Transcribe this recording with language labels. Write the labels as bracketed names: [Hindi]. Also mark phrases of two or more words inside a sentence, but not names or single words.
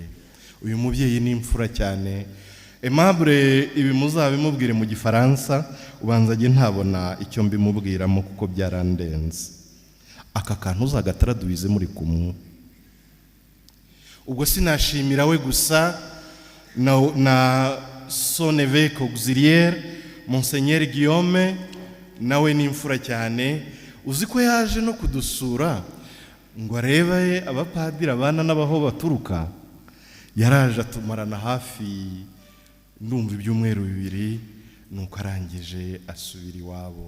[Kinyarwanda] Uyu mubyeyi ni imfura cyane. Aimable ibi muzabimubwire mu Gifaransa, ubanza jye ntabona icyo mbimubwiramo kuko byarandenze. Aka kantu uzagatraduize muri kumwe. Ubwo sinashimira we gusa na [French] son évêque auxiliaire Monseigneur Guillaume, [Kinyarwanda] nawe ni imfura cyane. Uzi ko yaje no kudusura ngo arebe abapadiri abana n'abaho baturuka. Yaraje atumarana hafi ndumva ibyumweru 2, nuko arangije asubira iwabo.